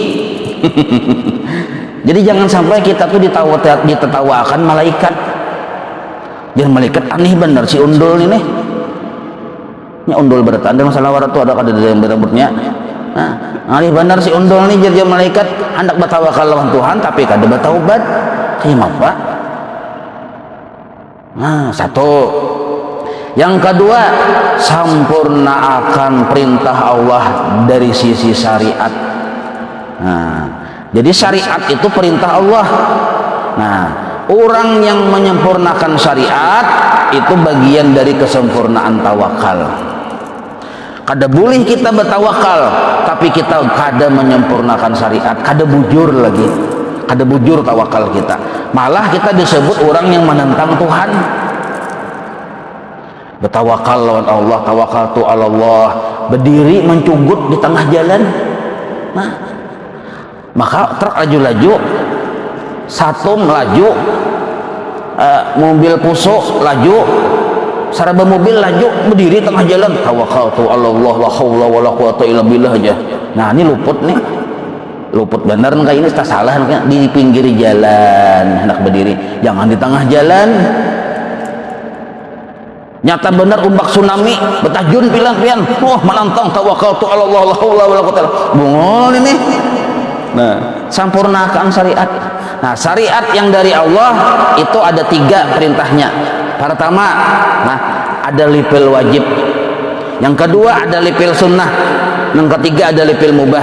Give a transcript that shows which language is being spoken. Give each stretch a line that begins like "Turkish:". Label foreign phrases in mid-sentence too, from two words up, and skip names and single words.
Banjar: Jadi jangan sampai kita tuh ditertawakan malaikat. Jangan malaikat aneh bener si undul ini. Nya undul berarti ada masalah warat tuh ada yang berambutnya. Nah, alih benar si undul nih jadi malaikat hendak bertawakal lawan Tuhan tapi kada bertaubat. Kayak apa? Nah, satu. Yang kedua, sempurna akan perintah Allah dari sisi syariat. Nah, jadi syariat itu perintah Allah. Nah, orang yang menyempurnakan syariat itu bagian dari kesempurnaan tawakal. Kada boleh kita bertawakal tapi kita kada menyempurnakan syariat, kada bujur lagi, kada bujur tawakal kita, malah kita disebut orang yang menentang Tuhan. Bertawakal lawan Allah, tawakal tu Allah, berdiri mencugut di tengah jalan. Nah, maka truk laju-laju, satu melaju, mobil pusuk laju, saraba mobil laju, berdiri tengah jalan,
Arabic: tawakkaltu ala Allah la haula wala quwata illa billah aja.
Banjar: Nah ini luput nih, luput bener kayak ini tak salah kan di pinggir jalan hendak berdiri, jangan di tengah jalan. Nyata bener umbak tsunami betajun pilang-pilan, wah menantang
Arabic: tawakkaltu ala Allah la haula wala quwata
Banjar: bungol ini. Nah sempurnakan syariat. Nah syariat yang dari Allah itu ada 3 perintahnya. Pertama, nah ada lipil wajib. Yang kedua ada lipil sunnah. Yang ketiga ada lipil mubah.